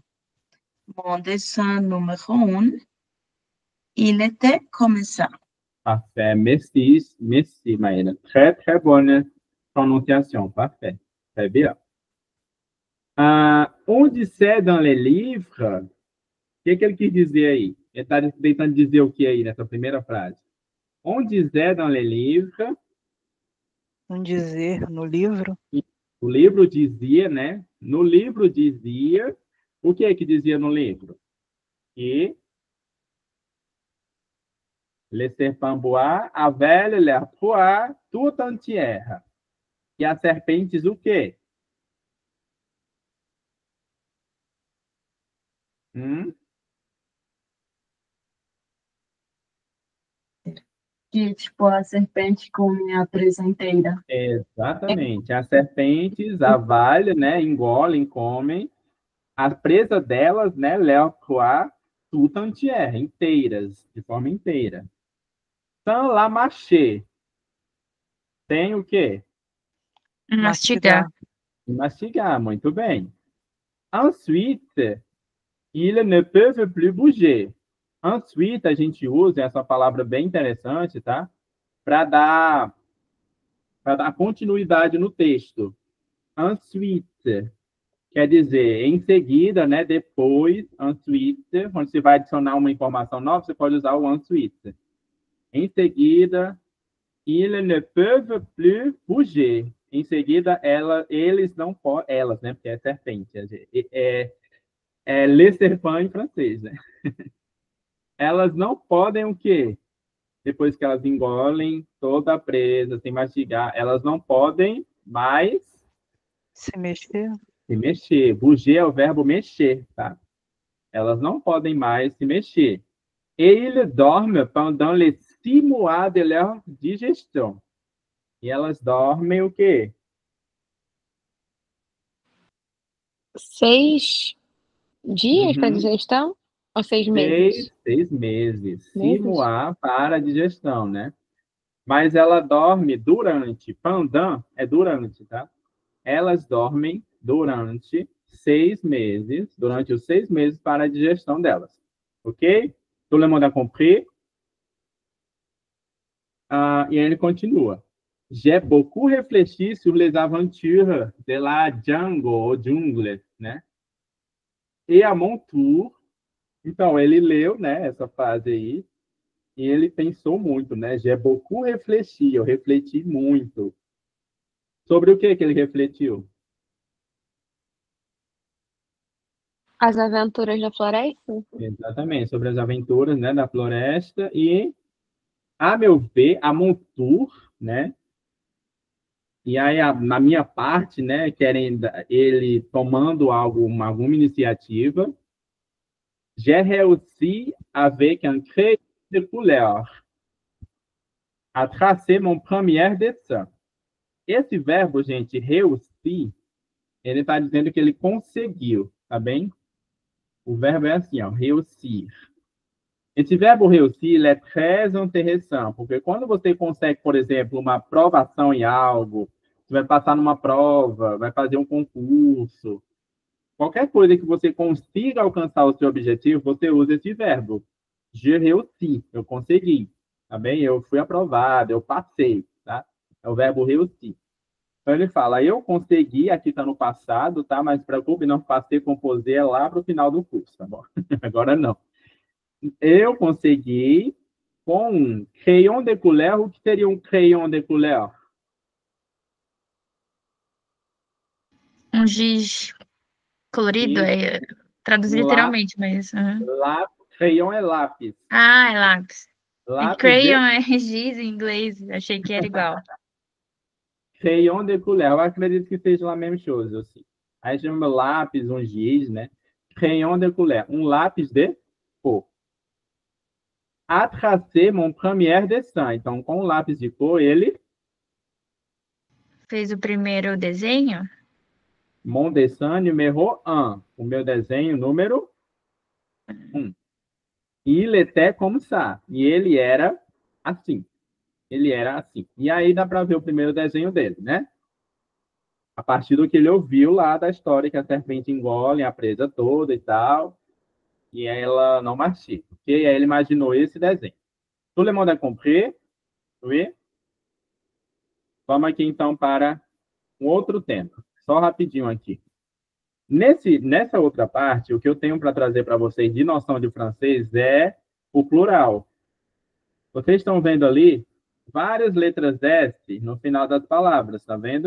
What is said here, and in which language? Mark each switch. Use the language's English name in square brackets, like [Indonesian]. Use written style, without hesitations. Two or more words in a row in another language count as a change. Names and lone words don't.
[French] Mon dessin numéro 1, il était comme ça. Parfait. Merci, Maïna. Très, très bonne prononciation. Parfait. Très bien. Onde c'est dans les livres? [Portuguese] O que ele quis dizer aí? Ele está tentando dizer o que aí nessa primeira frase? [French] Onde c'est dans les livres? [Portuguese] Um dizer no livro. O livro dizia, né? No livro dizia. O que é que dizia no livro? [French] Que les serpents bois avaient leur proie tout entière. [Portuguese] E as serpentes o quê? Que, tipo, a serpente come a presa inteira. Exatamente. As serpentes avalham, né? Engolem, comem. A presa delas, né? [French] Leur proie tout entière, [Portuguese] inteiras, de forma inteira. [French] Sans la mâcher. [Portuguese] Tem o quê? Mastigar. Mastigar, muito bem. [French] Ensuite, ils ne peuvent plus bouger. Ensuite, [Portuguese] a gente usa essa palavra bem interessante, tá? Para dar continuidade no texto. Ensuite, quer dizer, em seguida, né? Depois, ensuite, quando você vai adicionar uma informação nova, você pode usar o ensuite. Em seguida, [French] ils ne peuvent plus bouger. [Portuguese] Em seguida, eles não podem, elas, né? Porque é serpente. [French] Les serpents [Portuguese] em francês, né? Elas não podem o quê? Depois que elas engolem toda a presa, sem mastigar, elas não podem mais Se mexer. se mexer. Bouger é o verbo mexer, tá? Elas não podem mais se mexer. [French] Et ils dorment pendant les 6 mois de leur digestion. [Portuguese] E elas dormem o quê? 6 dias para digestão? Ou 6 meses? 6 meses. 6 Meses? mois para a digestão, né? Mas ela dorme durante. Pendant é durante, tá? Elas dormem durante 6 meses, durante os 6 meses para a digestão delas. [French] Ok? Tout le monde a compris? [Portuguese] E aí ele continua. [French] J'ai beaucoup réfléchi sur les aventures de la jungle, ou jungle, né? E à mon tour. [Portuguese] Então, ele leu, né, essa frase aí, e ele pensou muito, né? [French] J'ai beaucoup réfléchi, [Portuguese] eu refleti muito. Sobre o que ele refletiu? As aventuras da floresta? Exatamente, sobre as aventuras, né, da floresta e, a meu ver, [French] a mon tour, [Portuguese] né? E aí, na minha parte, né, querendo ele tomando alguma iniciativa, [French] j'ai réussi avec un crayon de couleur a tracer mon premier dessin. [Portuguese] Esse verbo, gente, réussi, ele está dizendo que ele conseguiu, tá bem? O verbo é assim, ó, réussir. Esse verbo réussir, ele é [French] très intéressant, [Portuguese] porque quando você consegue, por exemplo, uma aprovação em algo, você vai passar numa prova, vai fazer um concurso, qualquer coisa que você consiga alcançar o seu objetivo, você usa esse verbo. [French] Je réussi, [Portuguese] eu consegui, tá bem? Eu fui aprovado, eu passei, tá? É o verbo réussi. Então ele fala, eu consegui, aqui está no passado, tá? Mas preocupe, não passei com poser lá para o final do curso, tá bom? Agora não. Eu consegui com um [French] crayon de couleur. [Portuguese] O que seria um [French] crayon de couleur? [Portuguese] Um giz colorido, Traduz Lá- literalmente, mas... Crayon é lápis. Ah, é lápis. E Lápis crayon é giz em inglês. Achei que era igual. [French] Crayon de couleur. [Portuguese] Eu acredito que seja a mesma coisa, assim. Aí chama lápis, um giz, né? [French] Crayon de couleur. [Portuguese] Um lápis de cor. [French] A tracer mon premier dessin. [Portuguese] Então, com o lápis de cor, ele... Fez o primeiro desenho? [French] Mon dessin numéro 1. [Portuguese] O meu desenho número 1. [French] Il était comme ça. [Portuguese] E ele era assim. Ele era assim. E aí dá para ver o primeiro desenho dele, né? A partir do que ele ouviu lá da história que a serpente engole a presa toda e tal, e ela não mastiga. E aí ele imaginou esse desenho. [French] Tout le monde a compris? Oui? [Portuguese] Vamos aqui então para um outro tema. Só rapidinho aqui. Nessa outra parte, o que eu tenho para trazer para vocês de noção de francês é o plural. Vocês estão vendo ali várias letras S no final das palavras, tá vendo?